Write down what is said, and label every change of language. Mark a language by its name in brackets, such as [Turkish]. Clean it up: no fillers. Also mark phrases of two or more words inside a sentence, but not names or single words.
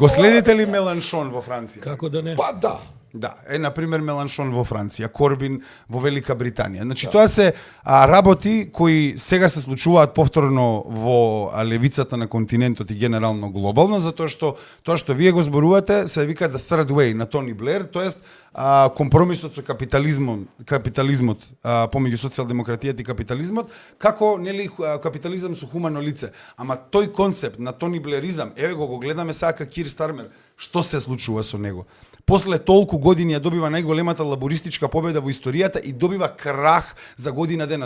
[Macedonian] го следите ли Меланшон во Франција? Како да не? Па да. Да, на пример Меланшон во Франција, Корбин во Велика Британија. Значи тоа се работи кои сега се случуваат повторно во левицата на континентот и генерално глобално, затоа што тоа што вие го зборувате се вика [English] the third way [Macedonian] на Тони Блер, тоест компромисот со капитализмот помеѓу социјалдемократијата и капитализмот, како нели капитализам со хумано лице. Ама тој концепт на Тони Блеризам, еве го гледаме сега Кир Стармер, што се случува со него. после толку години ја добива најголемата лабористичка победа во историјата и добива крах за година дена.